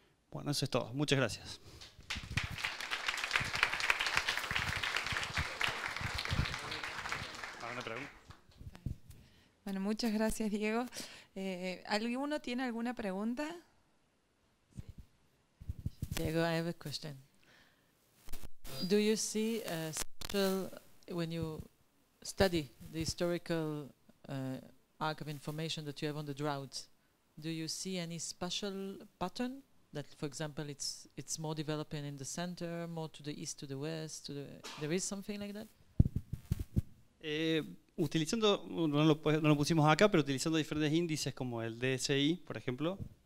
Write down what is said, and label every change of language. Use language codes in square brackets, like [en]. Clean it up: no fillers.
[es] Bueno, eso es todo. Muchas gracias. ¿Alguna pregunta? Bueno, muchas gracias, Diego. ¿Alguno tiene alguna pregunta? [en] Diego, I have a question. Do you see a special, when you study the historical arc of information that you have on the droughts, do you see any special pattern that, for example, it's more developing in the center, more to the east, to the west, there is something like that? [es] Utilizando, no lo pusimos acá, pero utilizando diferentes índices como el DSI, por ejemplo.